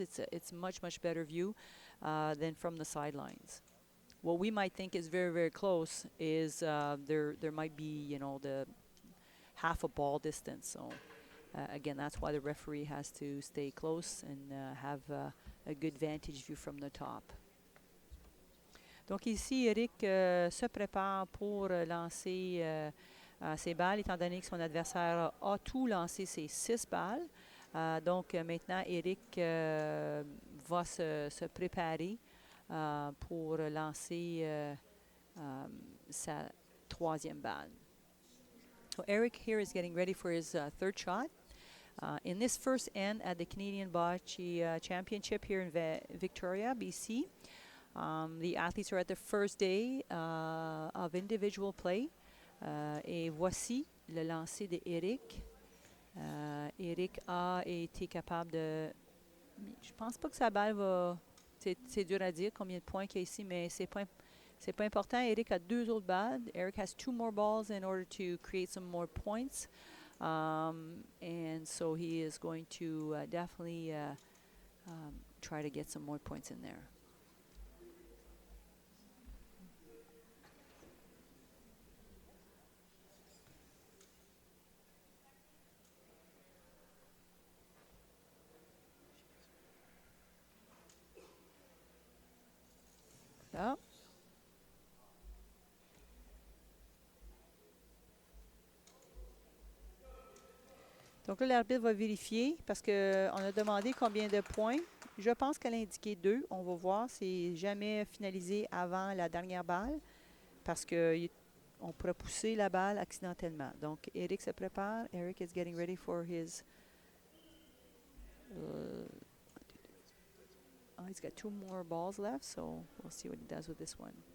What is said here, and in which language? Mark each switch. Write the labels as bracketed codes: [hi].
[en] It's much better view than from the sidelines. What we might think is very, very close is there might be, the half a ball distance. So again, that's why the referee has to stay close and have a good vantage view from the top. [fr] Donc ici, Eric se prépare pour lancer ses balles, étant donné que son adversaire a tout lancé ses 6 balles. Donc maintenant, Eric va se préparer pour lancer sa 3e balle. [en] So Eric here is getting ready for his third shot. In this first end at the Canadian Bocce Championship here in Victoria, BC, the athletes are at the first day of individual play. [fr] Et voici le lancer de Eric. Eric a été capable de... Je pense pas que sa balle va... C'est dur à dire combien de points qu'il y a ici, mais c'est pas important. Eric a 2 autres balles. [en] Eric has 2 more balls in order to create some more points. And so he is going to definitely try to get some more points in there. Oh. [fr] Donc là, l'arbitre va vérifier parce qu'on a demandé combien de points. Je pense qu'elle a indiqué 2. On va voir. C'est jamais finalisé avant la dernière balle parce qu'on pourrait pousser la balle accidentellement. Donc, Eric se prépare. [en] Eric is getting ready for his... he's got 2 more balls left, so we'll see what he does with this one.